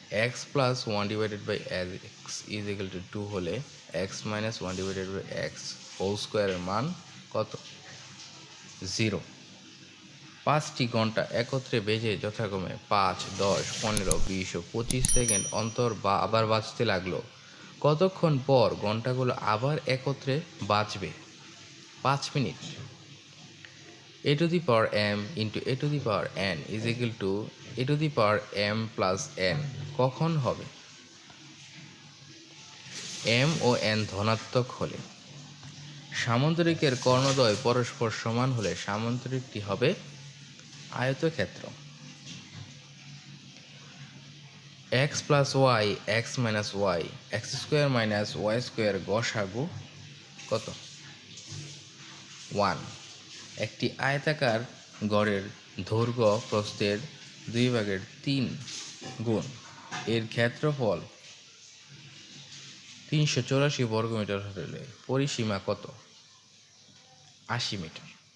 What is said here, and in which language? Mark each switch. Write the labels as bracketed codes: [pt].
[en] x plus 1 divided by x is equal to 2 [bn] হলে [en] x minus 1 divided by x whole square [bn] এর মান কত? 0। 5টি ঘন্টা একত্রে বেজে যথাক্রমে 5, 10, 15, 20 ও 25 সেকেন্ড অন্তর বা আবার বাজতে লাগলো। কতক্ষণ পর ঘন্টাগুলো আবার একত্রে বাজবে? 5 minute. [en] a to the power m into a to the power n is equal to a to the power m plus n [bn] কখন হবে? m ও n ধনাত্মক হলে। সামান্তরিকের কর্ণদ্বয় পরস্পর সমান হলে সামান্তরিকটি হবে আয়তক্ষেত্র। [en] x plus y x minus y x square minus y square [bn] গসাগু কত? 1। একটি আয়তাকার গড়ের দৈর্ঘ্য প্রস্থের 2/3 গুণ এর ক্ষেত্রফল 384 বর্গমিটার হলে পরিসীমা কত? 80 মিটার।